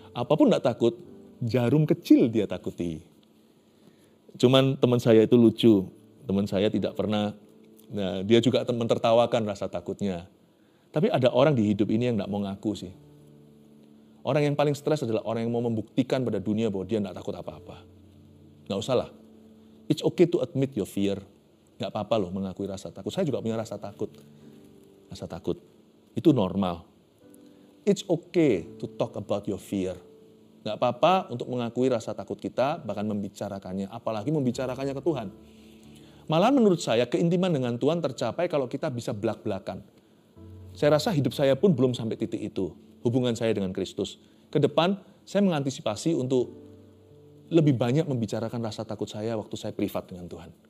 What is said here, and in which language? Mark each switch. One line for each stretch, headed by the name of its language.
Indonesian: Apapun gak takut, jarum kecil dia takuti. Cuman teman saya itu lucu, teman saya tidak pernah, nah dia juga mentertawakan rasa takutnya. Tapi ada orang di hidup ini yang gak mau ngaku sih. Orang yang paling stres adalah orang yang mau membuktikan pada dunia bahwa dia gak takut apa-apa. Gak usah lah,
English: it's okay to admit your fear.
Indonesian: Gak apa-apa loh mengakui rasa takut. Saya juga punya rasa takut. Rasa takut. Itu normal.
English: It's okay to talk about your fear.
Indonesian: Gak apa-apa untuk mengakui rasa takut kita, bahkan membicarakannya. Apalagi membicarakannya ke Tuhan. Malah menurut saya keintiman dengan Tuhan tercapai kalau kita bisa belak-belakan. Saya rasa hidup saya pun belum sampai titik itu. Hubungan saya dengan Kristus. Ke depan saya mengantisipasi untuk lebih banyak membicarakan rasa takut saya waktu saya privat dengan Tuhan.